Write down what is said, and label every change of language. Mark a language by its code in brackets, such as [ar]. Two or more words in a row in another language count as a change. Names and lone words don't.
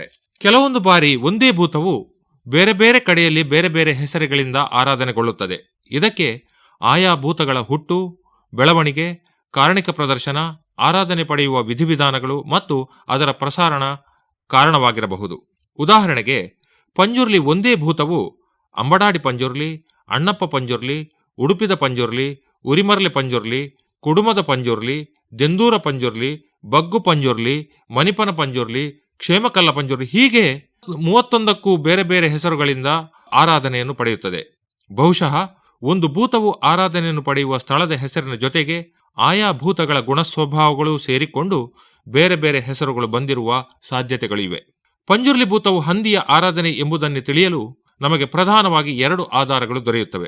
[kn] ಕೆಲವೊಂದು ಬಾರಿ ಒಂದೇ ಭೂತವು ಬೇರೆ ಬೇರೆ ಕಡೆಯಲ್ಲಿ ಬೇರೆ ಬೇರೆ ಹೆಸರುಗಳಿಂದ ಆರಾಧನೆಗೊಳ್ಳುತ್ತದೆ. ಇದಕ್ಕೆ ಆಯಾ ಭೂತಗಳ ಹುಟ್ಟು, ಬೆಳವಣಿಗೆ, ಕಾರಣಿಕ ಪ್ರದರ್ಶನ, ಆರಾಧನೆ ಪಡೆಯುವ ವಿಧಿವಿಧಾನಗಳು ಮತ್ತು ಅದರ ಪ್ರಸಾರಣ ಕಾರಣವಾಗಿರಬಹುದು. ಉದಾಹರಣೆಗೆ, ಪಂಜುರ್ಲಿ ಒಂದೇ ಭೂತವು ಅಂಬಡಾಡಿ ಪಂಜುರ್ಲಿ, ಅಣ್ಣಪ್ಪ ಪಂಜುರ್ಲಿ, ಉಡುಪಿದ ಪಂಜುರ್ಲಿ, ಉರಿಮರ್ಲೆ ಪಂಜುರ್ಲಿ, ಕುಡುಮದ ಪಂಜುರ್ಲಿ, ದೆಂದೂರ ಪಂಜುರ್ಲಿ, ಬಗ್ಗು ಪಂಜುರ್ಲಿ, ಮನಿಪನ ಪಂಜುರ್ಲಿ, ಕ್ಷೇಮಕಲ್ಲ ಪಂಜುರ್ಲಿ ಹೀಗೆ 31ಕ್ಕೂ ಬೇರೆ ಬೇರೆ ಹೆಸರುಗಳಿಂದ ಆರಾಧನೆಯನ್ನು ಪಡೆಯುತ್ತದೆ. ಬಹುಶಃ ಒಂದು ಭೂತವು ಆರಾಧನೆಯನ್ನು ಪಡೆಯುವ ಸ್ಥಳದ ಹೆಸರಿನ ಜೊತೆಗೆ ಆಯಾ ಭೂತಗಳ ಗುಣಸ್ವಭಾವಗಳು ಸೇರಿಕೊಂಡು ಬೇರೆ ಬೇರೆ ಹೆಸರುಗಳು ಬಂದಿರುವ ಸಾಧ್ಯತೆಗಳಿವೆ. ಪಂಜುರ್ಲಿ ಭೂತವು ಹಂದಿಯ ಆರಾಧನೆ ಎಂಬುದನ್ನು ತಿಳಿಯಲು ನಮಗೆ ಪ್ರಧಾನವಾಗಿ 2 ಆಧಾರಗಳು ದೊರೆಯುತ್ತವೆ.